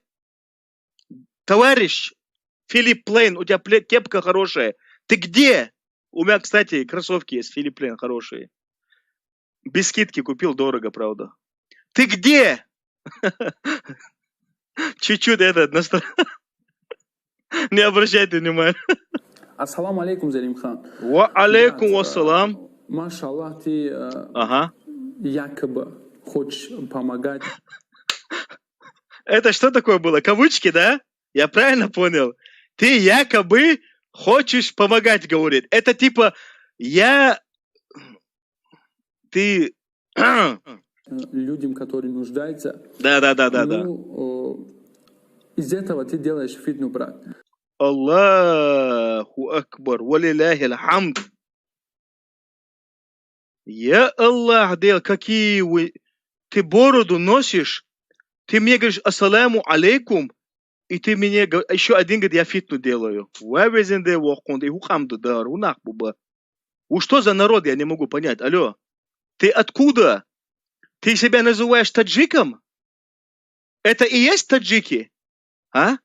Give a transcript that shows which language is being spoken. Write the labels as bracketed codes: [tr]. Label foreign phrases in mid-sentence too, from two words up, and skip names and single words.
[ru] Товарищ Филипп Плейн, у тебя кепка хорошая. Ты где? У меня, кстати, кроссовки есть, Филипп Плейн хорошие. Без скидки купил, дорого, правда. Ты где? Чуть-чуть не обращайте внимания. [ar] السلام عليكم, [ru] Залимхан. [ar] وعليكم السلام. [ru] Машаллах, ты якобы хочешь помогать. Это что такое было? Кавычки, да? Я правильно понял? Ты якобы хочешь помогать, говорит. Это типа ты... Людям, которые нуждаются. Да. Из этого ты делаешь фитну, брат. [ar] الله أكبر، ولله الحمد. يا الله, [ru] какие вы... Ты бороду носишь, ты мне говоришь [ar] السلام عليكم, [ru] и ты мне еще один говорит, я фитну делаю. Вы что за народ, я не могу понять. Алло, ты откуда? Ты себя называешь таджиком? Это и есть таджики? А?